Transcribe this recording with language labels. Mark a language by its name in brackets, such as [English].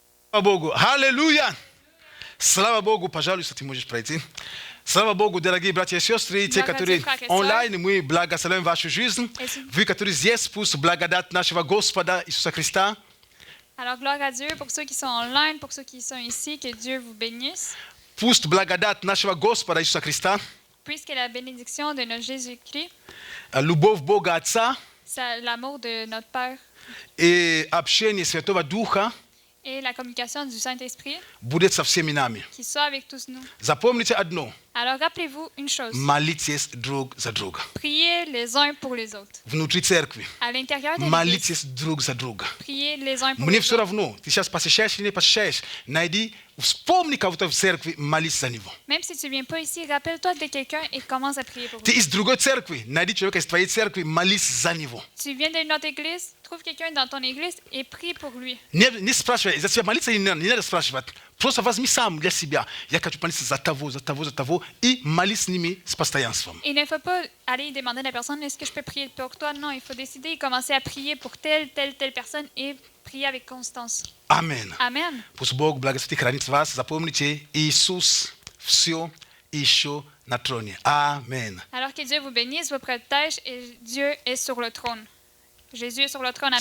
[Russian] Слава Богу. Аллилуйя. Слава Богу. Пожалуйста, ты можешь пройти. Слава Богу, дорогие братья и сестры, те, которые онлайн, мы благословляем вашу жизнь. Вы, которые здесь, пусть благодать нашего Господа Иисуса Христа, [French] Alors, gloire à Dieu pour ceux qui sont online, pour ceux qui sont ici, que Dieu vous bénisse. [Russian] пусть благодать нашего Господа Иисуса Христа, [French] Puisque la bénédiction de notre Jésus-Christ, [Russian] любовь Бога Отца [French] l'amour de notre Père [Russian] и общение Святого Духа [French] et la communication du Saint-Esprit, [Russian] будет со всеми нами. [French] qui soit avec tous nous. [Russian] Запомните одно. [French] Alors, rappelez-vous une chose. [Russian] Молитесь друг за друга. [French] Priez les uns pour les autres. [Russian] Внутри церкви. [French] À l'intérieur de l'Église, [Russian] Молитесь друг за друга. [French] priez les uns pour [Russian] Мне [French] les [Russian] все [French] autres. [Russian] равно, ты сейчас посещаешь или не посещаешь, найди, вспомни кого-то в церкви, молись за него. [French] Même si tu ne viens pas ici, rappelle-toi de quelqu'un et commence à prier pour [Russian] Ты [French] lui. [Russian] из другой церкви, найди человека из твоей церкви, молись за него. [French] Tu viens d'une autre église, trouve quelqu'un dans ton église et prie pour lui. [Russian] Не спрашивай, за тебя молиться или не надо спрашивать. Просто возьми сам для себя. Я хочу молиться за того, за того, за того, и молись с ними с постоянством. [French] Il ne faut pas aller demander à la personne est-ce que je peux prier pour toi. Non, il faut décider et commencer à prier pour telle personne et prier avec constance. [Russian] Аминь. [French] Amen. [Russian] Пусть Бог благословит и хранит вас. Запомните, Иисус все еще на троне. Аминь. [French] Alors que Dieu vous bénisse, vous protège et Dieu est sur le trône. Jésus est sur le trône, amen.